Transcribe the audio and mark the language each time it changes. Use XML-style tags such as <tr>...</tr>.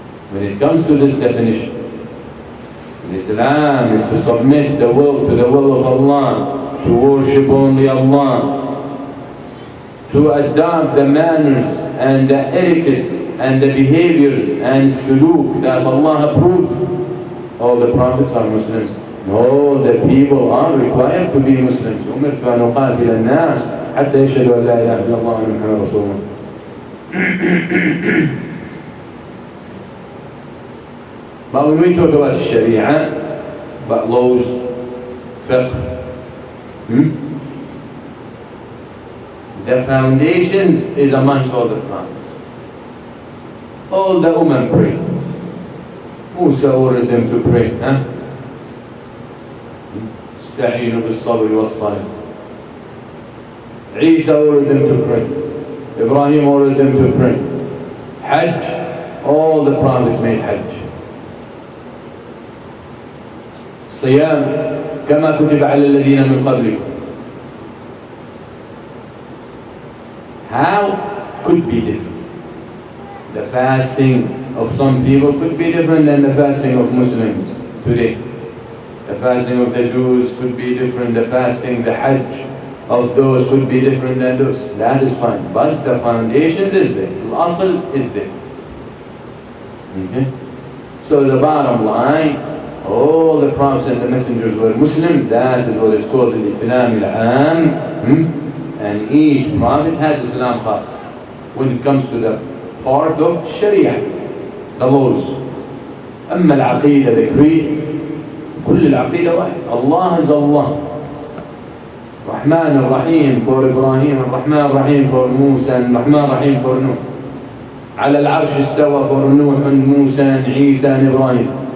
<en>When it comes to this definition, Islam is to submit the will to the will of Allah, to worship only Allah, to adopt the manners and the etiquettes and the behaviors and suluk that Allah approved. All the prophets are Muslims. All the people are required to be Muslims.</en> <ar>أمرت أن أقاتل الناس حتى يشهدوا أن لا إله إلا الله وأن محمدا رسول الله.</ar> <en>But when we talk about Sharia, about laws, fiqh, the foundations is amongst all the prophets. All the Ummah pray. Musa ordered them to pray.</en> <ar>استعينوا بالصبر والصلاة.</ar> <en>Isa ordered them to pray. Ibrahim ordered them to pray. Hajj, all the prophets made Hajj.</en> <ar>صيام كما كتب على الذين من قبلكم.</ar> <en>How could be different? The fasting of some people could be different than the fasting of Muslims today. The fasting of the Jews could be different. The fasting, the Hajj of those could be different than those. That is fine. But the foundations is there. Al-asl is there. Okay? So the bottom line, all the prophets and the messengers were Muslim. That is what is called the Islam al-Am. And each prophet has Islam khas. When it comes to the part of Sharia, the laws.</en> <ar>أما العقيدة,</ar> <en>the creed,</en> <ar>كل العقيدة واحد.</ar> <en>Allah is Allah. Rahman al-Rahim for Ibrahim, Rahman al-Rahim for Musa, and Rahman al-Rahim for Nuh.</en> <ar>على العرش استوى for نوح, موسى, عيسى, and Ibrahim.</ar>